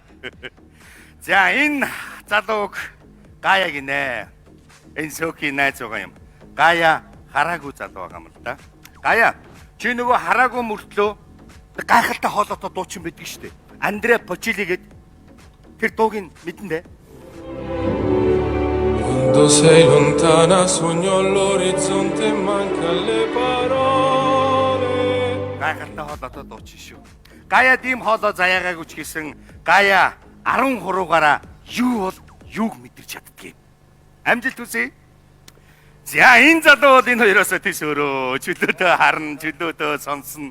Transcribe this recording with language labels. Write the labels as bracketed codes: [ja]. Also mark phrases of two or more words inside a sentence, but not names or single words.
[mn] За энэ залууг Гая гинэ. Энэ сөхийн найз байгаа юм. Гая хараагүй залуу байгаа юм л да. Гая чи нөгөө хараагүй мөртлөө гайхалтай хоолойтой дуучин байдаг шүү дээ. Андре Почили гээд тэр дууг нь мэдэн дээ. [it] Quando sei lontana sogno all'orizzonte manca le parole. [mn] Гайхалтай хоолойтой дуучин шүү. Гая тийм хоолой заяагаагүй ч гэсэн Гая 13-аараа юу бол юуг мэдэрч чаддгийг. Амжилт хүсье. За энэ залуу бол энэ хоёроос тийш өөрөө чөлөөдөө харна, чөлөөдөө сонсно.